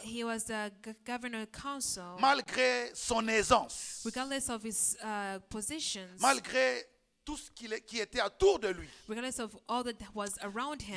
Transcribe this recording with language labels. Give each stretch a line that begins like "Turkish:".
English: He was the governor council.
French: Malgré son aisance,
English: Regardless of his positions,
French: malgré tout ce qui était autour de lui,
English: regardless of all that was around him,